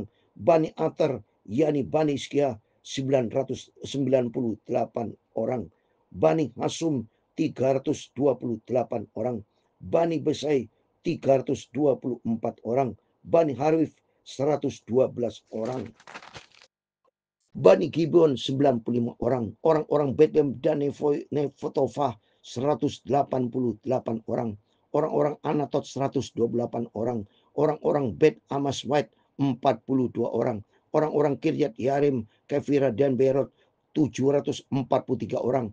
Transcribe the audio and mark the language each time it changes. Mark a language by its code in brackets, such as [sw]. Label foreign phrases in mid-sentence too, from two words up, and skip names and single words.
[id] Bani Ater yakni Bani Iskia 998 orang. Bani Hasum 328 orang. Bani Besai 324 orang. Bani Harif 112 orang. Bani Gibeon 95 orang. Orang-orang Bethlehem dan Nefotofah 188 orang. Orang-orang Anatot 128 orang. Orang-orang Bet Amaswait 42 orang. Orang-orang Kiryat Yarim, Kefira dan Berot 743 orang.